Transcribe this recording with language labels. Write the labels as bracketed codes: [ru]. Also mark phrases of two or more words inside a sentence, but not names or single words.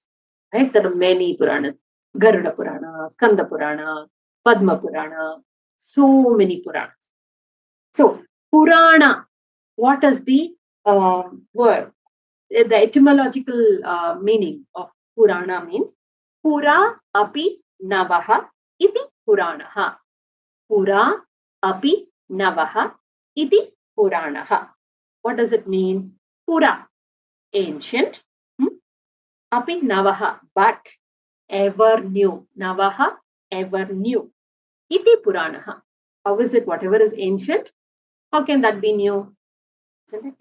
[en] Right? There are many Puranas: Garuda Purana, Skanda Purana, Padma Purana, so many Puranas. So Purana, what is the word? The etymological meaning of Purana means [sa] Pura api navaha iti Puranaha. [en] Pura api navaha iti Puranaha. What does it mean? Pura, ancient. [sa] Api navaha, [en] but ever new. Navaha, ever new. [sa] Iti Puranaha. [en] How is it? Whatever is ancient, how can that be new? Isn't it?